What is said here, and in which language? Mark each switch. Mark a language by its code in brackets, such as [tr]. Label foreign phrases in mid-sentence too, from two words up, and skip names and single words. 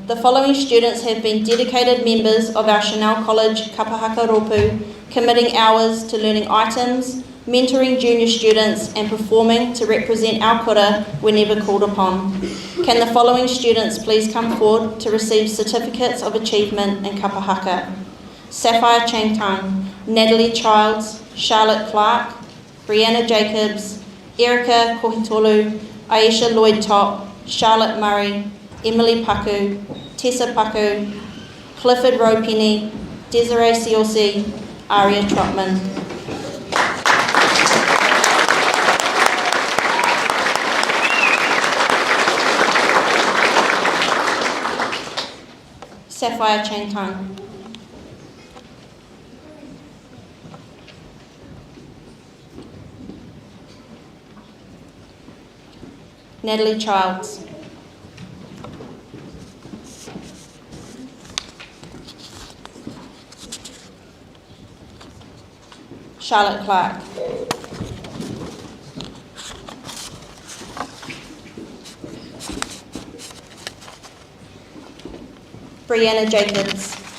[en] The following students have been dedicated members of our Chanel College Kapahaka Ropu, committing hours to learning items, mentoring junior students and performing to represent our kura whenever called upon. Can the following students please come forward to receive certificates of achievement in kapa haka? Sapphire Changtang, Natalie Childs, Charlotte Clark, Brianna Jacobs, Erica Kohitolu, Aisha Lloyd-Top, Charlotte Murray, Emily Paku, Tessa Paku, Clifford Ropenny, Desiree Siosi, Aria Trotman. Sapphire Changtang. Natalie Childs. Charlotte Clark. Brianna Jacobs.